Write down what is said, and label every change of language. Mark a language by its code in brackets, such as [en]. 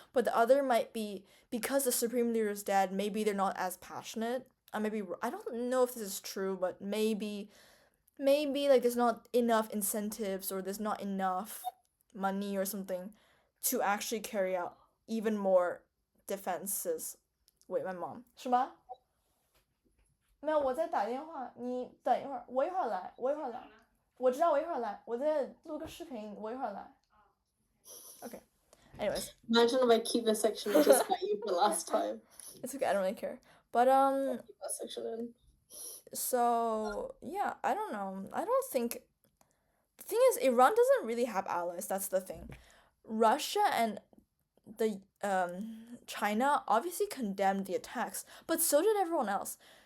[en] But the other might be because the supreme leader is dead, maybe they're not as passionate. Maybe I don't know if this is true, but maybe like there's not enough incentives or there's not enough money or something to actually carry out even more defenses. Wait, my mom. [zh] 什么？没有，我在打电话，你等一会儿，我一会儿来。我知道我一会儿来，我在录个视频，我一会儿来。 [en] Okay. Anyways. Imagine if I keep this section just like you for last time. It's okay, I don't really care. But keep that section in. So yeah, I don't know. I don't think the thing is Iran doesn't really have allies, that's the thing. Russia and the China obviously condemned the attacks, but so did everyone else.